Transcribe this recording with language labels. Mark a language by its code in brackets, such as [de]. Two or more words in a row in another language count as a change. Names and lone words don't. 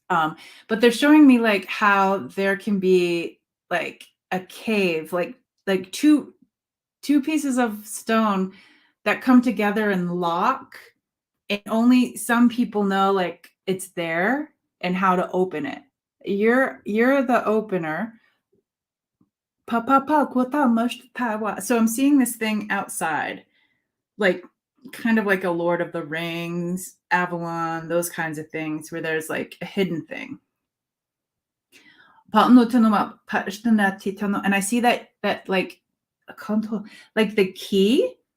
[en] But they're showing me like how there can be like a cave, like two pieces of stone that come together and lock, and only some people know like it's there and how to open it. You're the opener. Pa pa pa kwata mush tawa. So I'm seeing this thing outside, like kind of like a Lord of the Rings, Avalon, those kinds of things where there's like a hidden thing. And I see that like a contour, like the key.